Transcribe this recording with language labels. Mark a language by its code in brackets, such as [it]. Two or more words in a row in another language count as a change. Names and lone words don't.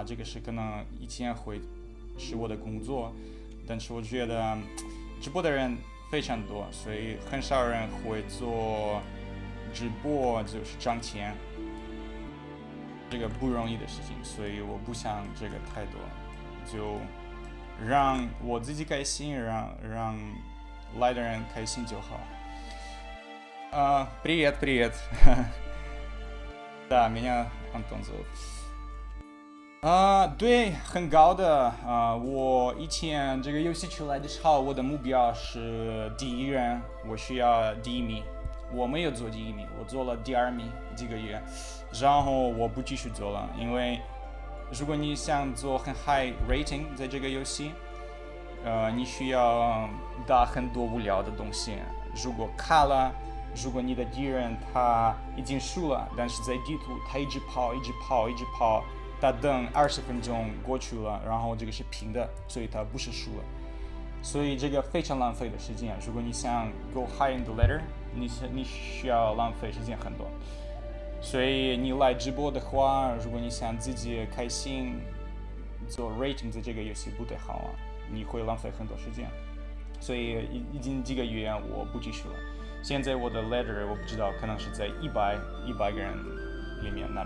[zh] 这个是可能以前会是我的工作，但是我觉得直播的人非常多，所以很少人会做直播就是挣钱，这个不容易的事情，所以我不想这个太多，就让我自己开心，让来的人开心就好。Привет. [ru] Да, меня Антон зовут. [zh] 对，很高的。我以前这个游戏出来的时候，我的目标是第一人，我需要第一名。我没有做第一名，我做了第二名这个月，然后我不继续做了，因为如果你想做很 [en] high rating [zh] 在这个游戏，你需要打很多无聊的东西。如果卡了，如果你的敌人他已经输了，但是在地图他一直跑，他等20分钟过去了，然后这个是平的，所以他不是输了，所以这个非常浪费的时间。如果你想 [en] go high in the ladder， [zh] 你需要浪费时间很多。所以你来直播的话，如果你想自己开心做 rating 在这个游戏不太好啊，你会浪费很多时间。所以已经几个月我不继续了。现在我的 ladder 我不知道，可能是在100个人里面那边。